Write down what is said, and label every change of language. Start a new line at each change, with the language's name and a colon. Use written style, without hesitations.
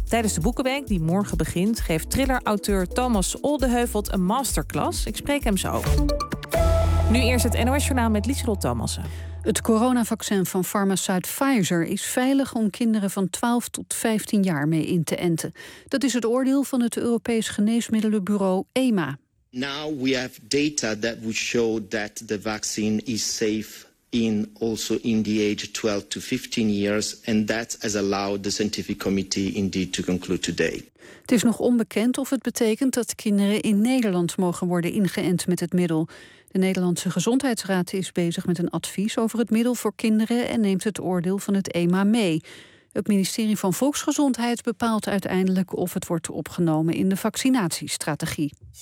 Dutch: Tijdens de Boekenweek, die morgen begint, geeft thriller-auteur Thomas Oldeheuvelt een masterclass. Ik spreek hem zo. Nu eerst het NOS-journaal met Lieselot Thomassen. Het coronavaccin van farmaceut Pfizer is veilig om kinderen van 12 tot 15 jaar mee in te enten. Dat is het oordeel van het Europees Geneesmiddelenbureau EMA.
English: Now we have data that would show that the vaccine is safe in also in the age 12 to 15 years, and that has allowed the scientific committee indeed to conclude today.
Dutch: Het is nog onbekend of het betekent dat kinderen in Nederland mogen worden ingeënt met het middel. De Nederlandse Gezondheidsraad is bezig met een advies over het middel voor kinderen en neemt het oordeel van het EMA mee. Het ministerie van Volksgezondheid bepaalt uiteindelijk of het wordt opgenomen in de vaccinatiestrategie.